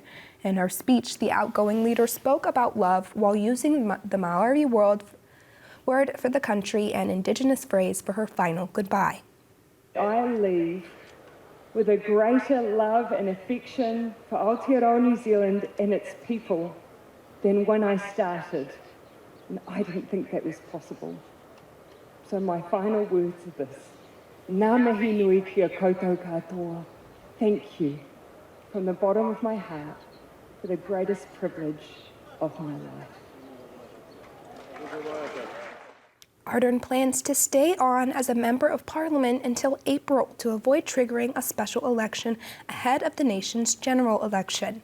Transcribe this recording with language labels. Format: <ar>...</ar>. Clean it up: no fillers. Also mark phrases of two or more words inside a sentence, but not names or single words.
<en>In her speech, the outgoing leader spoke about love while using the Maori word for the country and Indigenous phrase for her final goodbye. I leave with a greater love and affection for Aotearoa New Zealand and its people than when I started. And I didn't think that was possible. So my final words are this.</en> <mi>Ngā mihi nui kia koutou katoa.</mi> <en>Thank you from the bottom of my heart for the greatest privilege of my life. Ardern plans to stay on as a member of parliament until April to avoid triggering a special election ahead of the nation's general election.</en>